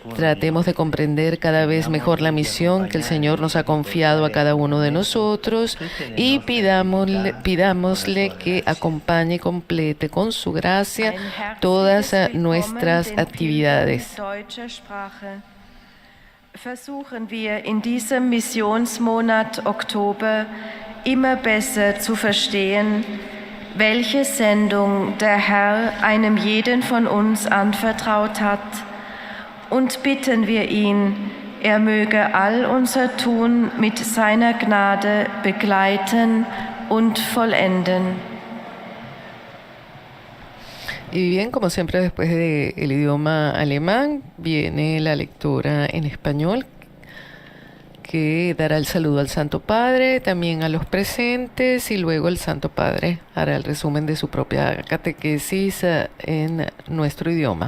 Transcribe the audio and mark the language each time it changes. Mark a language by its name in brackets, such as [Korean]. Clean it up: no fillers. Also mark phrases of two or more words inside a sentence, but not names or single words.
[Spanish] Tratemos de comprender cada vez mejor la misión que el Señor nos ha confiado a cada uno de nosotros y pidámosle que acompañe y complete con su gracia todas nuestras actividades. [German] Versuchen wir in diesem Missionsmonat Oktober immer besser zu verstehen, welche Sendung der Herr einem jeden von uns anvertraut hat, und bitten wir ihn, er möge all unser Tun mit seiner Gnade begleiten und vollenden. [Spanish] Y bien, como siempre, después del idioma alemán, viene la lectura en español, que dará el saludo al Santo Padre, también a los presentes, y luego el Santo Padre hará el resumen de su propia catequesis en nuestro idioma.